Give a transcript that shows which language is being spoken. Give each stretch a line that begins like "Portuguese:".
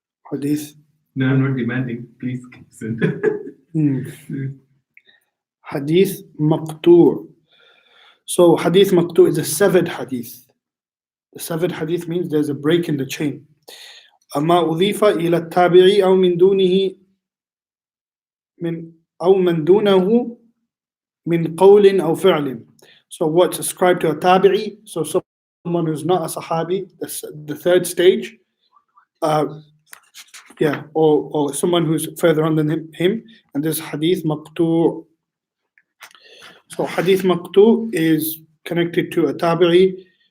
English: Hadith. No, I'm not demanding. Please send. Hadith Maqtoo. So Hadith Maqtoo is a severed hadith. The severed hadith means there's a break in the chain.
Arabic: أما أضيف إلى التابعي أو من دونه من دونه من قول أو فعل.
English: So what's ascribed to a tabi'i? So someone who's not a sahabi, the third stage. Or someone who's further on than him, and this Hadith Maqtoo. So Hadith Maqtoo is connected to a tabi'i.